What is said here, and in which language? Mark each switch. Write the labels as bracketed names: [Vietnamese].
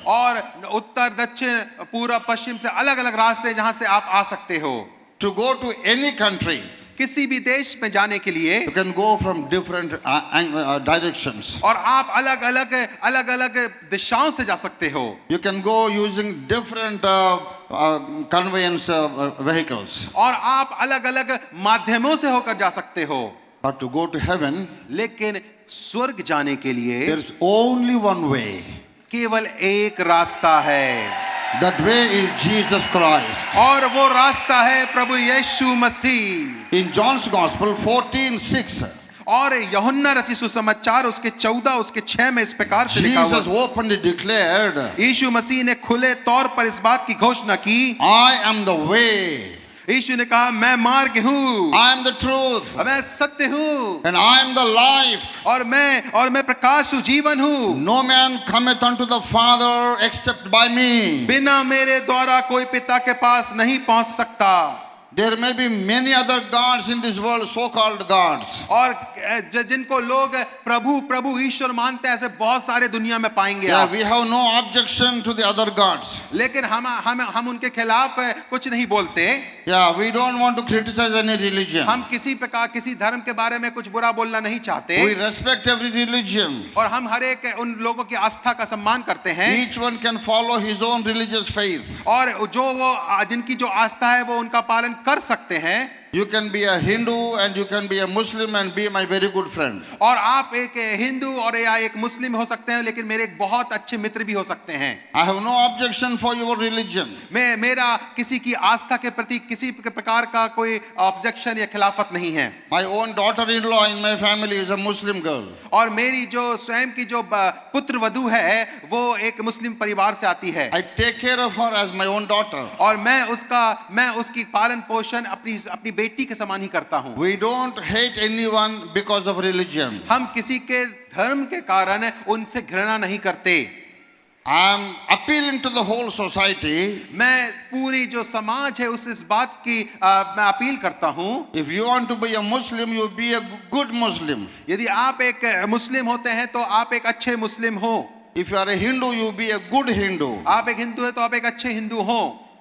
[Hindi] और उत्तर दक्षिण पूर्व पश्चिम से अलग अलग रास्ते जहां से आप आ सकते हो. [English] To go to any country, [Hindi] किसी भी देश में जाने के लिए [English] you can go from different directions. [Hindi] और आप अलग अलग दिशाओं से जा सकते हो. [English] You can go using different conveyance vehicles. [Hindi] और आप अलग अलग माध्यमों से होकर जा सकते हो. [English] But to go to heaven, [Hindi] लेकिन स्वर्ग जाने के लिए [English] there's only one way. [Hindi] केवल एक रास्ता है. [English] That way is Jesus Christ. [Hindi] और वो रास्ता है प्रभु यीशु मसीह. [English] In John's Gospel 14:6, [Hindi] और यूहन्ना रचित सुसमाचार उसके 14 उसके 6 में इस प्रकार से लिखा [English] Jesus [Hindi] हुआ. [English] openly declared, [Hindi] यीशु मसीह ने खुले तौर पर इस बात की घोषणा की. [English] I am the way, [Hindi] यीशु ने कहा मैं मार्ग हूँ, [English] I am the truth, [Hindi] मैं सत्य हूँ, [English] and I am the life. [Hindi] और मैं प्रकाश हूँ, जीवन हूँ. [English] No man cometh unto the Father except by me. [Hindi] बिना मेरे द्वारा कोई पिता के पास नहीं पहुंच सकता. [English] There may be many other gods in this world, so-called gods. [Hindi] और जिनको लोग प्रभु प्रभु ईश्वर मानते हैं ऐसे बहुत सारे दुनिया में पाएंगे [English] Yeah, [Hindi] आप. [English] we have no objection to the other gods. [Hindi] लेकिन हम उनके खिलाफ कुछ नहीं बोलते. [English] Yeah, we don't want to criticize any religion. [Hindi] हम किसी प्रकार किसी धर्म के बारे में कुछ बुरा बोलना नहीं चाहते. [English] We respect every religion. [Hindi] और हम हर एक उन लोगों की आस्था का सम्मान करते हैं. [English] Each one can follow his own religious faith. [Hindi] और जो वो जिनकी जो आस्था है वो उनका पालन कर सकते हैं. [English] You can be a Hindu and you can be a Muslim and be my very good friend. [Hindi] और आप एक हिंदू और या एक मुस्लिम हो सकते हैं लेकिन मेरे एक बहुत अच्छे मित्र भी हो सकते हैं. [English] I have no objection for your religion. [Hindi] मेरा किसी की आस्था के प्रति किसी प्रकार का कोई ऑब्जेक्शन या खिलाफत नहीं है. [English] My own daughter-in-law in my family is a Muslim girl. [Hindi] और मेरी जो स्वयं की जो पुत्र वधू है वो एक मुस्लिम परिवार से आती है. [English] I take care of her as my own daughter. [Hindi] और मैं उसकी पालन पोषण अपनी बेटी के समान ही करता हूँ. [English] We don't hate anyone because of religion. [Hindi] हम किसी के धर्म के कारण उनसे घृणा नहीं करते. [English] I am appealing to the whole society. [Hindi] मैं पूरी जो समाज है उस इस बात की मैं अपील करता हूं, [English] If you want to be a Muslim, you be a good Muslim. [Hindi] यदि आप एक मुस्लिम होते हैं तो आप एक अच्छे मुस्लिम हो। [English] If you are a Hindu, you be a good Hindu. [Hindi] आप एक हिंदू है तो आप एक अच्छे हिंदू हो।